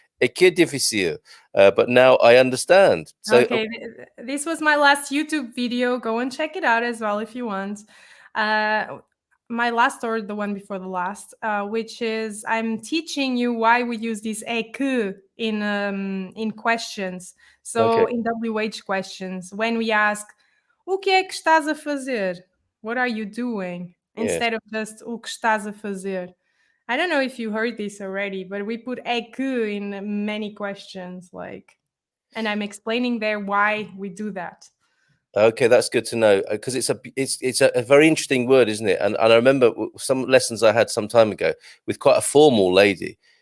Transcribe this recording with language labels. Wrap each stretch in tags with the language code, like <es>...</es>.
<pt>É que difícil.</pt> <en>But now I understand. So, okay, this was my last YouTube video. Go and check it out as well if you want. My last or the one before the last, which is I'm teaching you why we use this é que in questions. So in WH questions, when we ask,</en> <pt>o que é que estás a fazer?</pt> <en>What are you doing? Instead of just</en> <pt>o que estás a fazer.</pt> <en>I don't know if you heard this already, but we put é que in many questions, and I'm explaining there why we do that. Okay, that's good to know because it's a very interesting word, isn't it? And I remember some lessons I had some time ago with quite a formal lady.</en>